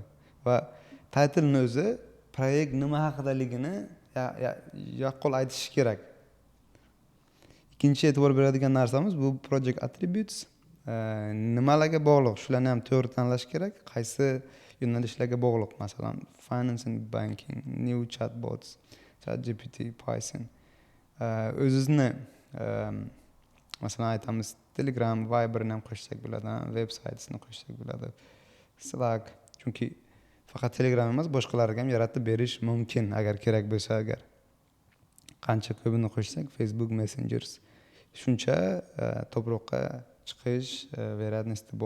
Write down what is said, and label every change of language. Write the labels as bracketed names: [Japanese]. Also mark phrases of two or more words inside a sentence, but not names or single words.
[Uzbek] Va titlening o'zi proyekt nima haqidaligini yaqqol aytishi kerak. Ikkinchi e'tibor beradigan narsamiz bu [English] project attributes. [Uzbek] Nimalarga bog'liq, shularni ham to'g'ri tanlash kerak. Qaysi yo'nalishlarga bog'liq, masalan, [English] finance and banking, new chatbots, ChatGPT, Python. [Uzbek] O'zingizni masalan aytamiz, Telegram, Viber'ni ham qo'shsak bo'ladi, websaytini qo'shsak bo'ladi. Slack, chunki faqat Telegram emas, boshqalarga ham yaratib berish mumkin agar kerak bo'lsa agar. Qancha ko'pini qo'shsak, Facebook Messengers shuncha to'proqqa chiqish veradiganisi bor.